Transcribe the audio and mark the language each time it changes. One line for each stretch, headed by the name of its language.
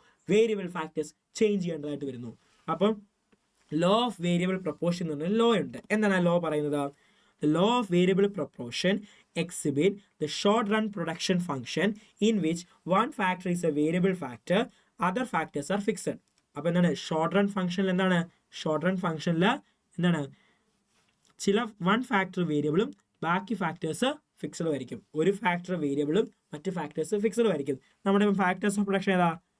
Malayalam: Variable factors change ചെയ്യേണ്ടതായിട്ട് വരുന്നു. അപ്പം ലോ ഓഫ് വേരിയബിൾ പ്രൊപ്പോർഷൻ എന്ന് പറഞ്ഞ ലോ ഉണ്ട്. എന്താണ് ആ ലോ പറയുന്നത്?
English: The law of variable proportion exhibit the short run production function in which one factor is a variable factor, other factors are fixed.
Malayalam: അപ്പോൾ എന്താണ് ഷോർട്ട് റൺ ഫംഗ്ഷനിൽ എന്താണ്? ഷോർട്ട് റൺ ഫംഗ്ഷനിൽ എന്താണ്? ചില വൺ ഫാക്ടർ വേരിയബിളും ബാക്കി ഫാക്ടേഴ്സ് ഫിക്സഡും ആയിരിക്കും. ഒരു ഫാക്ടർ വേരിയബിളും മറ്റ് ഫാക്ടേഴ്സ് ഫിക്സഡും ആയിരിക്കും. നമ്മുടെ ഫാക്ടേഴ്സ് ഓഫ് പ്രൊഡക്ഷൻ ഏതാ?